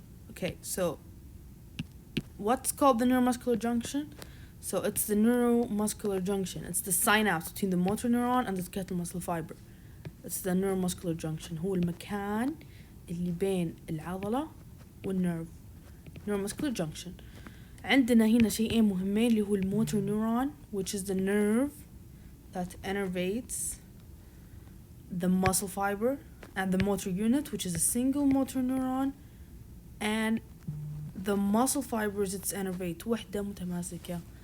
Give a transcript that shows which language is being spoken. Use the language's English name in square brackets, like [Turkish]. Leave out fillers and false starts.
[English] Okay, so what's called the neuromuscular junction? So it's the neuromuscular junction. It's the synapse between the motor neuron and the skeletal muscle fiber. It's the neuromuscular junction. [Arabic] هو المكان اللي بين العضلة والنيرف. [English] neuromuscular junction. [Arabic] عندنا هنا شيئين مهمين اللي هو الموتور [English] neuron, which is the nerve that innervates the muscle fiber, and the motor unit, which is a single motor neuron, and the muscle fibers it's innervate [Arabic] وحدة متماسكة.